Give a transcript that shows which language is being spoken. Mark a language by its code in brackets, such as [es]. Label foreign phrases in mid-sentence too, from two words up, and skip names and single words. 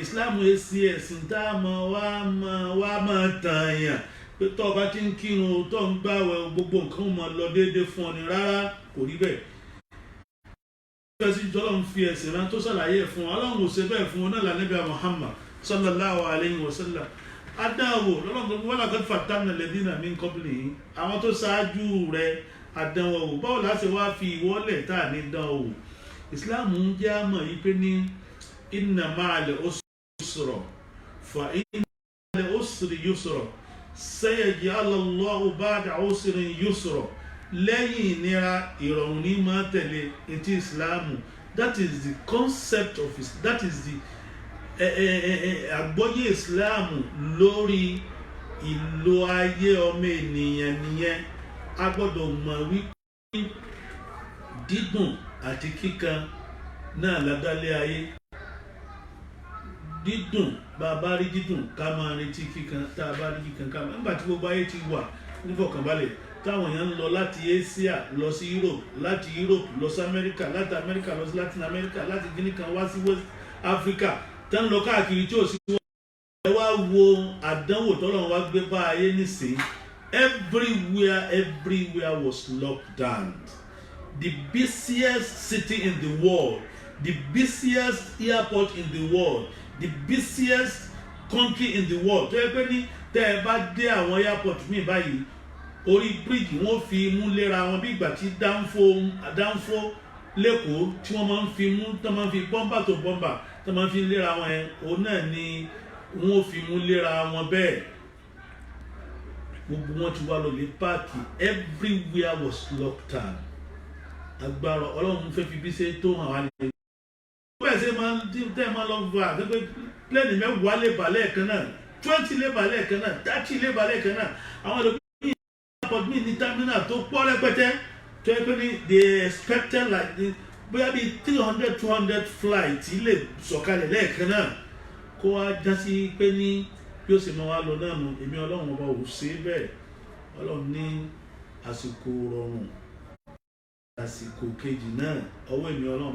[yo] Islam èsì ẹ̀sìn tá a wá máa tàn yàn pé tó o bá ti ń kírun, tó ń gbààwẹ̀, gbogbo nǹkan ó máa lọ déédéé fún ọ ni. Rárá, kò rí bẹ́ẹ̀. Ọlọ́run fi ẹ̀sìn rán tó ṣàlàyé fún wa. Ọlọ́run ò ṣe bẹ́ẹ̀ fún wọn náà lànàbí Muhammad [ar] صلى الله عليه وسلم. [yo] Àdánwò lọ́lọ́run wa [ar] لقد فتنا الذين من قبلهم, [yo] àwọn tó ṣáájú rẹ̀ àdánwò wò. Báwo la ṣe wá fi ìwọ́lẹ̀ tá à ní dánwò? Islam ń jẹ́ àmọ̀ yìí pé ní [ar] إن مع العسر فإن مع العسر يسرا سيجعل الله بعد عسر يسرا. [yo] Lẹ́yìn ìnira ìrọ̀rùn ní máa tẹ̀lé etí Ìsìláàmù. [en] That is the concept of it. That is the [yo] àgbọ́yé Ìsìláàmù lórí ìlò ayé ọmọ ènìyàn nìyẹn. A gbọ́dọ̀ mọ̀ wípé dídùn àti kíkan náà ládálé ayé. Dídùn, bá a bá rí dídùn ká máa retí kíkan, tá a bá rí kíkan ká máa. Nígbà tí gbogbo ayé ti wà nífọ̀kànbalẹ̀, táwọn èèyàn ń lọ láti Asia lọ sí Europe, láti Europe lọ sí America, láti America lọ sí Latin America, láti Guinea kan wá sí West Africa, tá ń lọ káàkiri tí ò sí wọn. Ẹ wá wo àdánwò tọ́lọ́run wá gbé bá ayé nísìn. [en] Everywhere was locked down. The busiest city in the world, the busiest airport in the world, the busiest country in the world. [yo] tó yẹ pé ní tẹ́ ẹ bá dé àwọn airport míì báyìí orí bíríìjì wọ́n fi mú léra wọn bí ìgbà tí dánfó lẹ́kọ̀ọ́ tí wọ́n máa ń fi mú tó máa ń fi bọ́mbà tó bọ́mbà tó máa ń fi léra wọn yẹn òun náà ni wọ́n fi mú léra wọn bẹ́ẹ̀. Gbogbo wọn ti wá lọ lé páàkì, [en] everywhere was locked down. [yo] Agbára Ọlọ́run fẹ́ fi bí ṣe tó hàn wá ní. Bẹ́ẹ̀ ṣe máa ń tẹ́ máa lọ fún wa pé pílẹ̀nì mẹ́wàá lè balẹ̀ kan náà 20 lè balẹ̀ kan náà 30 lè balẹ̀ kan náà àwọn olùkọ́ airport mi ní terminal tó pọ̀ rẹpẹtẹ tó yẹ pé ní [en] they expected like [yo] bóyá bíi 300-200 flight lè sọ̀kalẹ̀ lẹ́ẹ̀kan náà kó wá já sí pé ní bí ó sì máa wá lọ náà nù. Èmi Ọlọ́run ọba ò ṣe bẹ́ẹ̀. Ọlọ́run ní àsìkò rọrùn àsìkò kejì náà ọwọ́ èmi Ọlọ́run.